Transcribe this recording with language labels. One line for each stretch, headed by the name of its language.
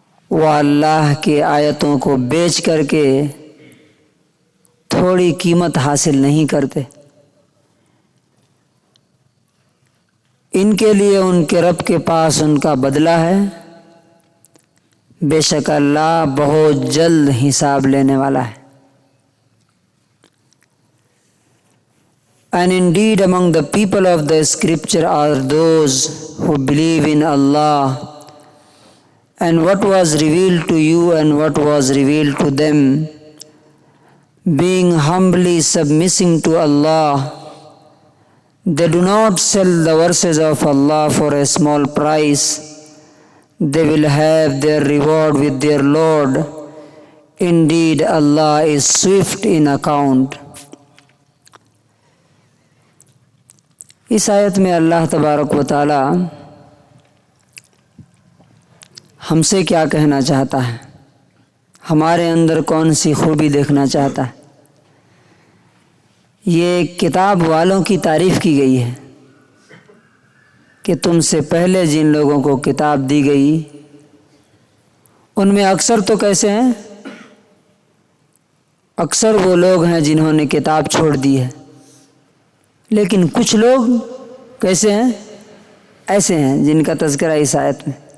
Urdu: وہ اللہ کی آیتوں کو بیچ کر کے تھوڑی قیمت حاصل نہیں کرتے. ان کے لیے ان کے رب کے پاس ان کا بدلہ ہے. بے شک اللہ بہت جلد حساب لینے والا ہے.
English: And indeed among the people of the scripture are those who believe in Allah and what was revealed to you and what was revealed to them, being humbly submissive to Allah. They do not sell the verses of Allah for a small price. They will have their reward with their Lord. Indeed, Allah is swift in account.
Urdu: اس آیت میں اللہ تبارک و تعالی ہم سے کیا کہنا چاہتا ہے، ہمارے اندر کون سی خوبی دیکھنا چاہتا ہے. یہ کتاب والوں کی تعریف کی گئی ہے کہ تم سے پہلے جن لوگوں کو کتاب دی گئی ان میں اکثر تو کیسے ہیں؟ اکثر وہ لوگ ہیں جنہوں نے کتاب چھوڑ دی ہے، لیکن کچھ لوگ کیسے ہیں؟ ایسے ہیں جن کا تذکرہ اس آیت میں.